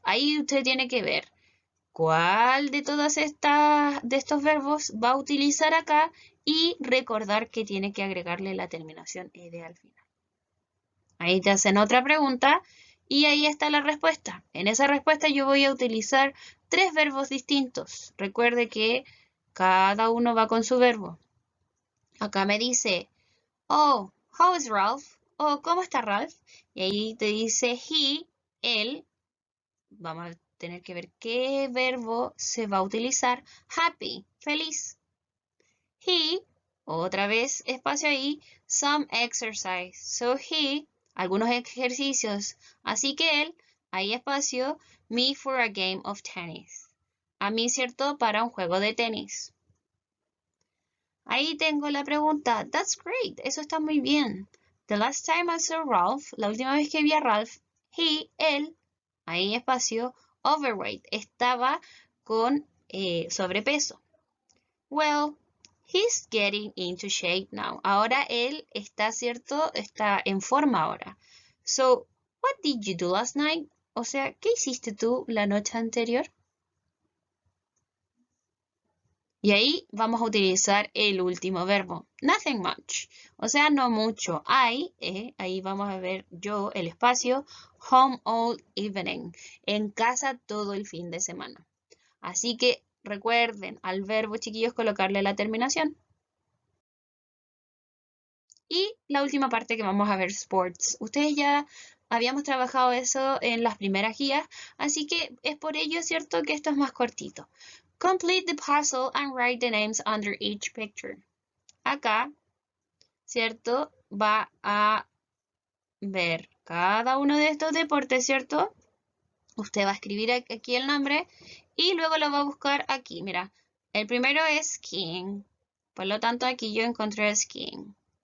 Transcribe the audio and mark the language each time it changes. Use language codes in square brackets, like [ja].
[es] Ahí usted tiene que ver cuál de todas de estos verbos va a utilizar acá y recordar que tiene que agregarle la terminación ed al final. Ahí te hacen otra pregunta y ahí está la respuesta. En esa respuesta yo voy a utilizar 3 verbos distintos. Recuerde que cada uno va con su verbo. Acá me dice, [en] oh, how is Ralph? [es] Oh, ¿cómo está Ralph? Y ahí te dice he, él. Vamos a tener que ver qué verbo se va a utilizar. Happy, feliz. He, otra vez espacio ahí, [en] some exercise. So he, [es] algunos ejercicios. Así que él, ahí espacio, me for a game of tennis. A mí, ¿cierto? Para un juego de tenis. Ahí tengo la pregunta. [en] That's great. [es] Eso está muy bien. [en] The last time I saw Ralph, [es] la última vez que vi a Ralph, él, ahí espacio, overweight. Estaba con sobrepeso. [en] Well, he's getting into shape now. [es] Ahora él está, ¿cierto? Está en forma ahora. [en] So, what did you do last night? [es] O sea, ¿qué hiciste tú la noche anterior? Y ahí vamos a utilizar el último verbo, [en] nothing much. [es] O sea, no mucho. Ahí vamos a ver yo, el espacio, [en] home all evening. [es] En casa todo el fin de semana. Así que recuerden al verbo, chiquillos, colocarle la terminación. Y la última parte que vamos a ver, sports. Ustedes ya habíamos trabajado eso en las primeras guías, así que es por ello, ¿cierto?, que esto es más cortito. [en] Complete the puzzle and write the names under each picture. [es] Acá, ¿cierto?, va a ver cada uno de estos deportes, ¿cierto? Usted va a escribir aquí el nombre y luego lo va a buscar aquí. Mira, el primero es skiing. Por lo tanto, aquí yo encontré skiing.